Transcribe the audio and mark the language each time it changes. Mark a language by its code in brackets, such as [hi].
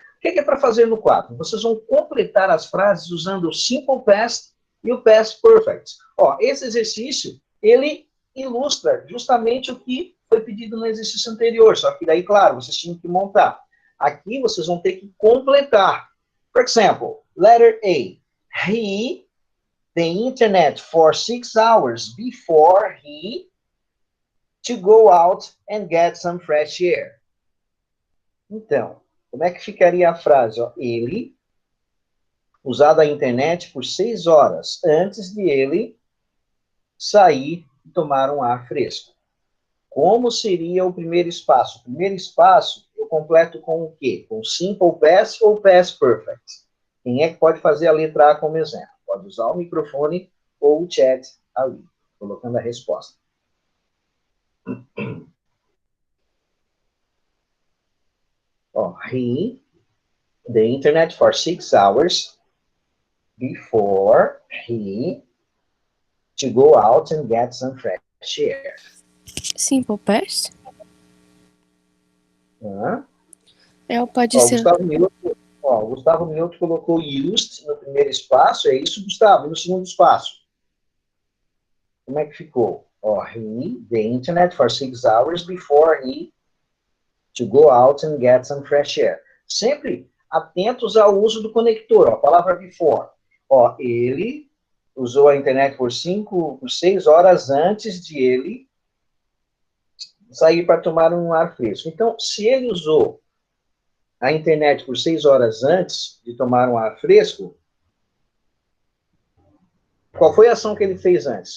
[pt] O que é para fazer no 4? Vocês vão completar as frases usando o Simple Past e o Past Perfect. Ó, esse exercício, ele ilustra justamente o que foi pedido no exercício anterior, só que daí, claro, vocês tinham que montar. Aqui vocês vão ter que completar. [en] For example, letter A. He, the internet for 6 hours before he to go out and get some fresh air. [pt] Então, como é que ficaria a frase? Ó, ele, usado a internet por 6 horas antes de ele sair e tomar um ar fresco. Como seria o primeiro espaço? O primeiro espaço eu completo com o quê? Com Simple Past ou Past Perfect? Quem é que pode fazer a letra A como exemplo? Pode usar o microfone ou o chat ali, colocando a resposta. [en] Ó, he, the internet for 6 hours before he to go out and get some fresh air. Simple Past? Hã? [pt] É, pode Ó, ser. o Gustavo Milton colocou used no primeiro espaço, é isso, Gustavo? E no segundo espaço? Como é que ficou? [en] Ó, he, the internet for 6 hours before he to go out and get some fresh air. [pt] Sempre atentos ao uso do conector, ó, a palavra before. Ó, ele usou a internet por 6 horas antes de ele sair para tomar um ar fresco. Então, se ele usou a internet por 6 horas antes de tomar um ar fresco, qual foi a ação que ele fez antes?